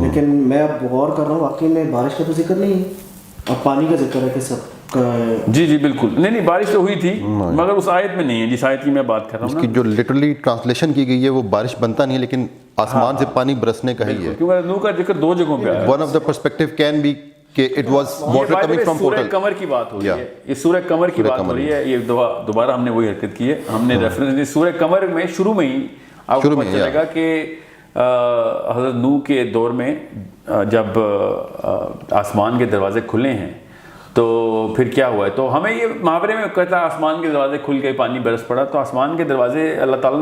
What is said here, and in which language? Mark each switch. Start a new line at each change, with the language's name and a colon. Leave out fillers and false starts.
Urdu: لیکن میں اب غور کر رہا ہوں، واقعی میں بارش کا تو ذکر نہیں ہے، اب پانی کا ذکر ہے کہ سب کا. جی بالکل. نہیں بارش تو ہوئی تھی مگر اس آیت میں نہیں ہے جس آیت کی میں بات کر رہا ہوں. اس کی جو لٹرلی ٹرانسلیشن کی گئی ہے وہ بارش بنتا نہیں ہے لیکن آسمان سے پانی برسنے کا ہی ہے. کیونکہ نوح کا ذکر 2 جگہوں پہ آیا ہے.
English: one of the perspective can be کہ it was water coming from
Urdu: سورہ
English: Portal.
Urdu: قمر کی بات ہو رہی ہے، یہ سورہ قمر کی بات ہو رہی ہے. یہ دوبارہ ہم نے وہی حرکت کی ہے، ہم نے ریفرنس دی سورہ قمر میں شروع میں ہی آپ کو پتہ چلے گا کہ حضرت نوح کے دور میں جب آسمان کے دروازے کھلے ہیں تو پھر کیا ہوا ہے. تو ہمیں یہ محاورے میں کہتا ہے آسمان کے دروازے کھل گئے، پانی برس پڑا. تو آسمان کے دروازے اللہ تعالیٰ نے